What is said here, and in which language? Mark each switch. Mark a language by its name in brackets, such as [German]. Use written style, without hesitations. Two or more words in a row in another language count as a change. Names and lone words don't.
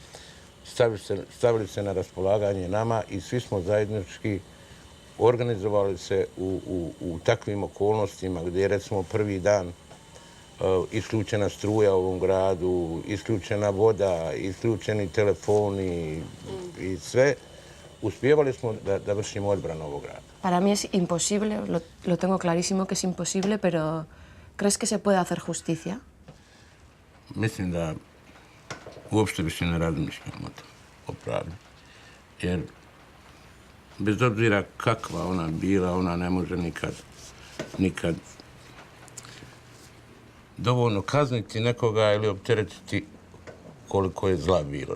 [Bosnian] stavili se na raspolaganje nama i svi smo zajednički organizovali se u takvim okolnostima gdje je recimo prvi dan isključena struja u ovom gradu, isključena voda, isključeni telefoni i sve. Uspjevali smo da vršimo odbranu ovog grada. [Spanish] Para mí es imposible, lo tengo clarísimo que es imposible, pero ¿crees que se puede hacer justicia? [Bosnian] Mislim da uopšte više ne razmišljamo o pravdi. Jer bez obzira kakva ona bila, ona ne može nikad dovoljno kazniti nekoga ili opteretiti koliko je zla bilo.